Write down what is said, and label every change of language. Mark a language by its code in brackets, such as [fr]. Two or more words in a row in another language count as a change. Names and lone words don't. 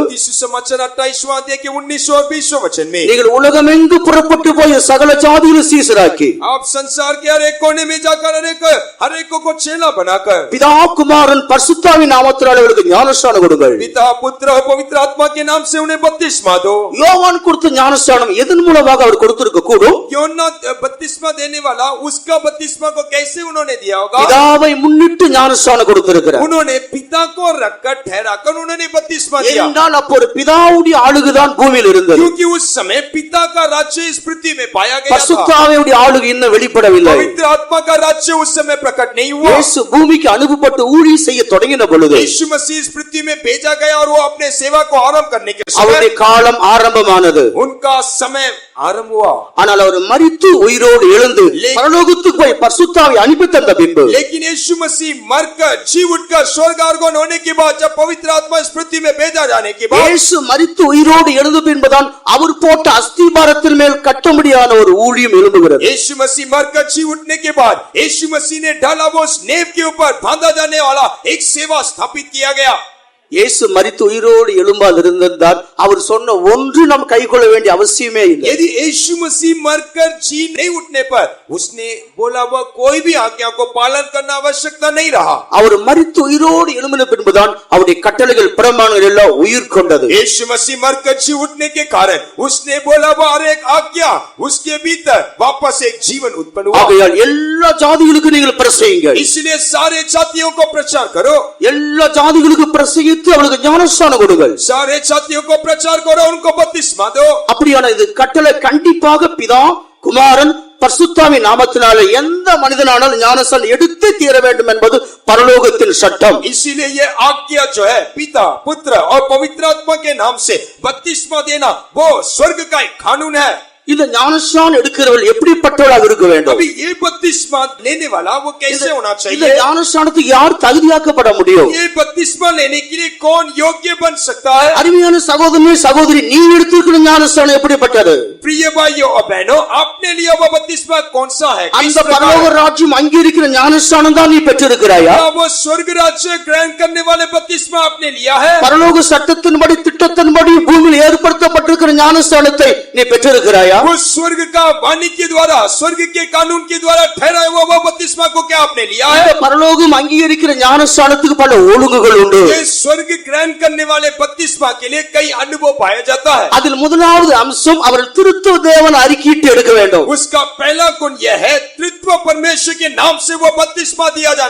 [hi] मत्ती सुसमाचार 28वां अध्याय के 19 और 20 वचन में [ta] நீங்கள் உலகமெங்கு புறப்பட்டு போய் சகல ஜாதிகளும் சீசராக்கி [hi] आप संसार के हर एक कोने में जाकर हर एक को चेला बनाकर [ta] பிதா குமாரன் பரிசுத்தாவின் நாமத்தினாலே அவர்களுக்கு ஞானஸ்நானம் கொடுங்கள். [hi] पिता पुत्र और पवित्र आत्मा के नाम से उन्हें बपतिस्मा दो. [ta] யோவான் கொடுத்த ஞானஸ்நானம் எதன் மூலமாக அவர் கொடுத்திருக்க கூடும்? [hi] योना बपतिस्मा देने वाला उसका बपतिस्मा को कैसे उन्होंने दिया होगा? [ta] பிதாவை முன்னிட்டு ஞானஸ்நானம் கொடுத்திருக்கிறார். [hi] उन्होंने पिता को रखकर ठहराकर उन्होंने बपतिस्मा दिया, [ta] ஏனென்றால் அப்போ ஒரு பிதாவுடைய ஆளுகைதான் பூமியில் இருந்தது. [hi] क्योंकि उस समय पिता का राज्य इस पृथ्वी में पाया गया था. [ta] பரிசுத்தாவியுடைய ஆளுகை இன்னும் வெளிப்படவில்லை. [hi] पवित्र आत्मा का राज्य उस समय प्रकट नहीं हुआ. [ta] இயேசு பூமிக்கு அனுப்பப்பட்டு ஊழியம் செய்ய தொடங்கின பொழுது [hi] यीशु मसीह इस पृथ्वी में भेजा गया और वो अपने सेवा को आरंभ करने के [ta] அவருடைய [hi] समय [ta] காலம் ஆரம்பமானது. [hi] उनका समय आरंभ हुआ. [ta] ஆனால் அவர் மரித்து உயிரோடு எழுந்து பரலோகத்துக்கு போய் பரிசுத்தாவை அனுப்பி தந்த பின்பு [hi] लेकिन यीशु मसीह मरकर जी उठकर स्वर्ग आरोहण होने के बाद जब पवित्र आत्मा इस पृथ्वी में भेजा जाने के बाद [ta] இயேசு மரித்து உயிரோடு எழுந்த பின்புதான் அவர் போட்ட அஸ்திபாரத்தின் மேல் கட்டும்படியான ஒரு ஊழியம் எழும்புகிறது. [hi] यीशु मसीह मरकर जी उठने के बाद यीशु मसीह ने डाला वो उस नेव के ऊपर बांधा जाने वाला एक सेवा स्थापित किया गया. [ta] இயேசு மரித்து உயிரோடு எழும்பால் இருந்திருந்தால் அவர் சொன்ன ஒன்று நாம் கைக்கொள்ள வேண்டிய அவசியமே இல்லை. [hi] यदि यीशु मसीह मरकर जी नहीं उठने पर उसने बोला वह कोई भी आज्ञा को पालन करना आवश्यकता नहीं रहा. [ta] அவர் மரித்து உயிரோடு எழும்பின பின்புதான் அவருடைய கட்டளைகள் பிரமாணங்கள் எல்லாம் உயிர் கொண்டது. [hi] यीशु मसीह मरकर जी उठने के कारण उसने बोला वह हर एक आज्ञा उसके भीतर वापस एक जीवन उत्पन्न हुआ. [ta] ஆகையால் எல்லா ஜாதிகளுக்கும் நீங்கள் பிரசங்கிங்கள். [hi] इसलिए सारे जातियों को प्रचार करो. [ta] எல்லா ஜாதிகளுக்கும் பிரசங்கி அவளுக்கு ஞானஸ்நானம் கொடுங்கள். [hi] सारे जातियों को प्रचार करो, उनको बपतिस्मा दो. [ta] அப்படியான இது கட்டளை கண்டிப்பாக பிதா குமாரன் பரிசுத்தாவின் நாமத்தினாலே எந்த மனிதனானாலும் ஞானஸ்நானம் எடுத்து தீர வேண்டும் என்பது பரலோகத்தின் சட்டம். [hi] इसीलिए ये आज्ञा जो है पिता पुत्र और पवित्र आत्मा के नाम से बपतिस्मा देना वो स्वर्ग का एक कानून है. [ta] இந்த ஞானஸ்நானம் எடுக்கிறவர்கள் எப்படிப்பட்டவளாக இருக்க வேண்டும்? [hi] अभी ये बपतिस्मा लेने वाला वो कैसे होना [ta] இந்த [hi] चाहिए? [ta] ஞானஸ்நானத்துக்கு யார் தகுதியாக்கப்பட முடியும்? [hi] ये बपतिस्मा लेने के लिए कौन योग्य बन सकता है? [ta] அருமையான சகோதரனே சகோதரி, நீ எடுத்திருக்கிற ஞானஸ்நானம் எப்படிப்பட்டது? [hi] प्रिय भाइयों और बहनों, आपने लिया हुआ बपतिस्मा कौन सा है? किस [ta] அந்த [hi] प्रकार [ta] பரலோக [hi] है? [ta] ராஜ்யம் அங்கீகரிக்கிற ஞானஸ்நானம் தான் நீ பெற்றிருக்கிறாயா? [hi] क्या वो स्वर्ग राज्य ग्रहण करने वाले बपतिस्मा आपने लिया है? [ta] பரலோக சட்டத்தின்படி திட்டத்தின்படி பூமியில் ஏற்படுத்தப்பட்டிருக்கிற ஞானஸ்நானத்தை நீ பெற்றிருக்கிறாயா? [hi] वो स्वर्ग का वाणी के द्वारा, स्वर्ग के कानून के द्वारा ठहराया हुआ वो बपतिस्मा को क्या आपने लिया है? [ta] இந்த பரலோகம் அங்கீகரிக்கிற ஞானஸ்நானத்துக்கு பல ஒழுங்குகள் உண்டு. [hi] ये स्वर्ग ग्रहण करने वाले बपतिस्मा के लिए कई अनुभव पाया जाता है. [ta] அதில் முதலாவது அம்சம் அவர்கள் திருத்துவ தேவன் அறிக்கையிட்டு எடுக்க வேண்டும். [hi] उसका पहला गुण यह है, त्रित्व परमेश्वर के नाम से वो बपतिस्मा दिया जाना